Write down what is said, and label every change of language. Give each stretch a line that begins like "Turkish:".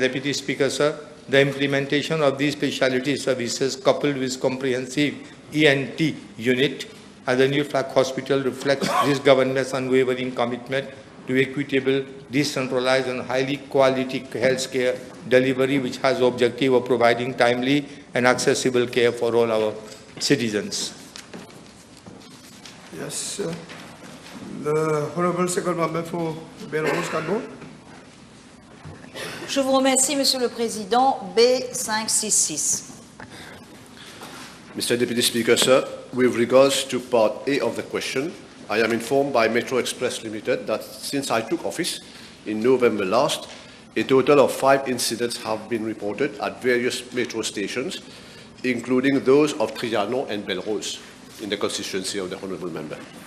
English: Deputy Speaker, sir, the implementation of these specialty services coupled with comprehensive ENT unit at the New Flag Hospital reflects this government's unwavering commitment to equitable, decentralized, and highly quality health care delivery, which has the objective of providing timely and accessible care for all our citizens. Yes, sir. The Honourable Second Member for Belrose, Cabo.
French: Je vous remercie, Monsieur le Président.
English: B566. Mr. Deputy Speaker, sir, with regards to Part A of the question, I am informed by Metro Express Limited that since I took office in November last, a total of 5 incidents have been reported at various metro stations, including those of Triano and Belrose in the constituency of the Honourable Member.